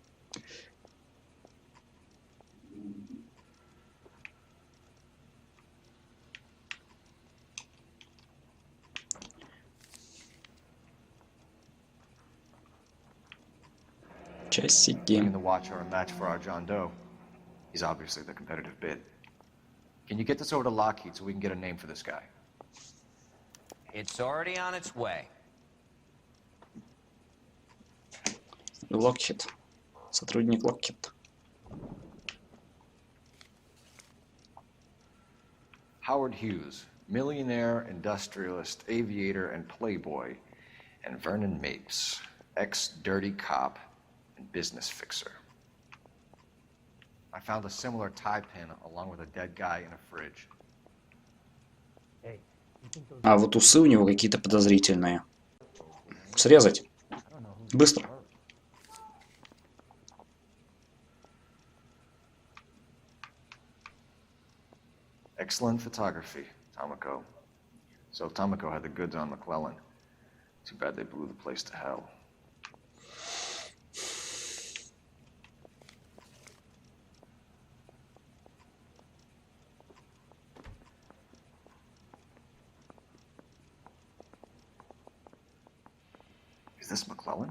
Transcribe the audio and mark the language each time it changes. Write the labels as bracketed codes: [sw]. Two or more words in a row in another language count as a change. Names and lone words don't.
[ru] Часики. [en] And the watch are a match for our John Doe. He's obviously the competitive bid. Can you get this over to Lockheed so we can get a name for this guy? It's already on its way. [ru] Локхит. Сотрудник Локхит. [en] Howard Hughes, millionaire, industrialist, aviator, and playboy. And Vernon Mapes, ex-dirty cop and business fixer. I found a similar tie pin along with a dead guy in a fridge. [ru] А вот усы у него какие-то подозрительные. Срезать. Быстро. [en] Excellent photography, Tomoko. So Tomoko had the goods on McClellan. Too bad they blew the place to hell. Is this McClellan?